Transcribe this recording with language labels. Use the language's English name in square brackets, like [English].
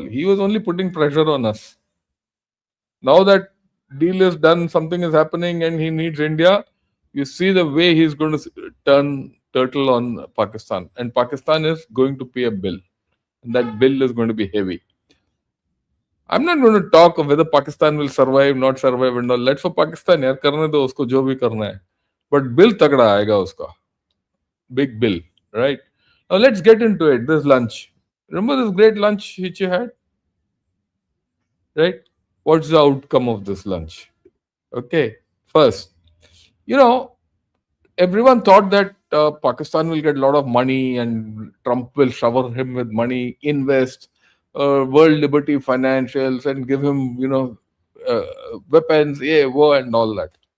[English] He was only putting pressure on us. Now that deal is done, something is happening and he needs India, you see the way he's going to turn turtle on Pakistan. And Pakistan is going to pay a bill. And that bill is going to be heavy. I'm not going to talk of whether Pakistan will survive, not survive and all. Let's for Pakistan, [Hindi] यार करने दो उसको जो भी करना है. [English] But bill [Hindi] तगड़ा आएगा उसका. [English] Big bill, right? Now let's get into it. This lunch. Remember this great lunch which you had? Right? What's the outcome of this lunch? Okay. First, everyone thought that Pakistan will get a lot of money and Trump will shower him with money, invest, World Liberty Financials, and give him, uh, weapons, war, and all that.